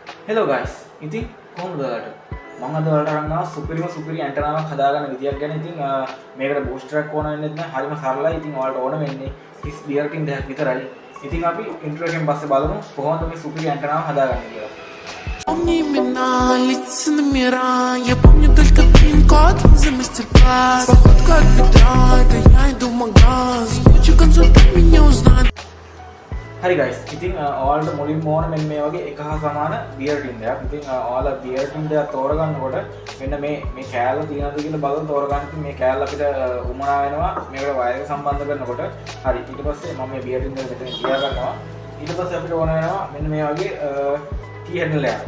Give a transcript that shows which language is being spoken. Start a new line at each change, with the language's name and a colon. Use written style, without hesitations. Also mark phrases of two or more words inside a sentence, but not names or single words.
English: Hello guys,
Sinhala: ඉතින් කොහොමද ඔයාලට? මම අද ඔයාලට අරන් ආවා සුපිරි ඇන්ටනාවක් හදාගන්න විදියක් ගැන. ඉතින් මේකට බූස්ටර් එකක් ඕන වෙන්නේ නැහැ. හරිම සරලයි. ඉතින් ඔයාලට ඕන වෙන්නේ 30
English: beer tin
Sinhala: දෙකක් විතරයි. ඉතින් අපි ඉන්ට්‍රෝ එකෙන් පස්සේ බලමු කොහොමද මේ සුපිරි ඇන්ටනාව හදාගන්නේ කියලා.
Russian: Помни имена, лица номера. Я помню только пин-код за мастер-класс. Походка от бедра, это я иду в магаз. Лучше консультант меня узнает.
Sinhala: හරි guys, ඉතින් ඔයාලට මුලින්ම ඕන මෙන්න මේ වගේ එක හා සමාන
English: beer tin
Sinhala: දෙකක්. ඉතින් ඔයාලා
English: beer tin
Sinhala: දෙක තෝරගන්නකොට මෙන්න මේ කෑල්ල තියෙනවද කියලා බලලා තෝරගන්න. ඉතින් මේ කෑල්ල අපිට උමනා වෙනවා මේකට වයර් එක සම්බන්ධ කරනකොට. හරි, ඊට පස්සේ මම මේ
English: beer tin
Sinhala: දෙක මෙතන තියා ගන්නවා. ඊට පස්සේ අපිට ඕන වෙනවා මෙන්න මේ වගේ
English: T handle
Sinhala: එකක්.